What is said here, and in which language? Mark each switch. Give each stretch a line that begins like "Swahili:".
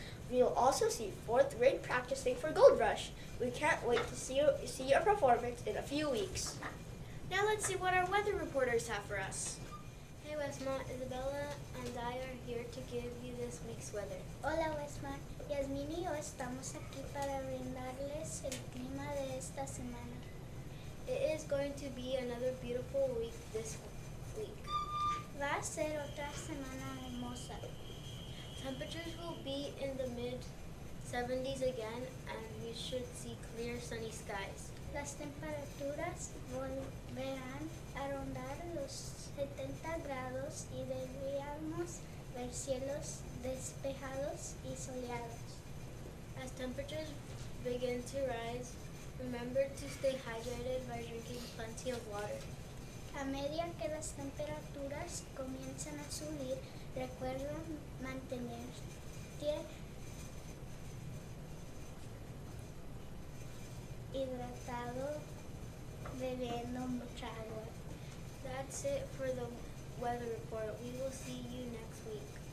English: We'll also see 4th grade practicing for Gold Rush. We can't wait to see your performance in a few weeks. Now let's see what our weather reporters have for us. Hey Westmont, Isabella and I are here to give you this week's weather.
Spanish: Hola Westmont, Yasmin y yo estamos aquí para brindarles el clima de esta semana.
English: It is going to be another beautiful week this week.
Spanish: Va a ser otra semana hermosa.
English: Temperatures will be in the mid 70s again and we should see clear sunny skies.
Spanish: Las temperaturas volverán a rondar los 70 grados y deberíamos ver cielos despejados y soleados.
English: As temperatures begin to rise, remember to stay hydrated by drinking plenty of water.
Spanish: A medida que las temperaturas comienzan a subir, recuerda mantenerte hidratado bebiendo mucha agua.
English: That's it for the weather report. We will see you next week.